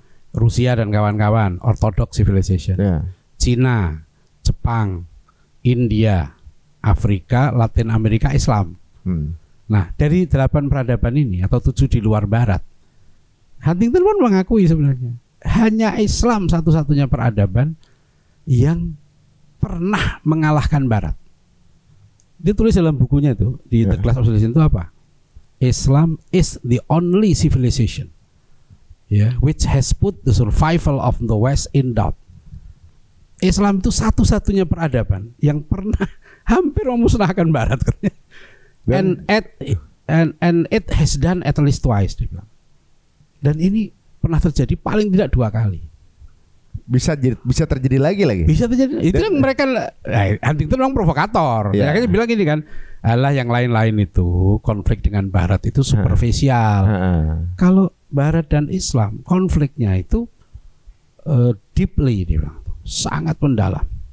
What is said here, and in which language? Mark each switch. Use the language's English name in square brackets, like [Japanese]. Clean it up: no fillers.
[Indonesian] Rusia dan kawan-kawan, Orthodox Civilization. Cina, Jepang, India, Afrika, Latin Amerika, Islam. Nah, dari 8 peradaban ini atau 7 di luar Barat, Huntington pun mengakui sebenarnya hanya Islam satu-satunya peradaban yang pernah mengalahkan Barat. Dia tulis dalam bukunya itu di The Clash of Civilization itu apa? [English] Islam is the only civilization, which has put the survival of the West in doubt. [Indonesian] Islam itu satu-satunya peradaban yang pernah hampir memusnahkan Barat. [English] and it has done at least twice, [Indonesian] dia bilang. Dan ini pernah terjadi paling tidak 2 kali. Bisa terjadi lagi. Bisa terjadi. Itu yang mereka Huntington orang provokator. Yeah. Akhirnya bilang gini kan, alah yang lain-lain itu konflik dengan Barat itu superficial. Kalau Barat dan Islam konfliknya itu deeply, dia bilang, sangat mendalam.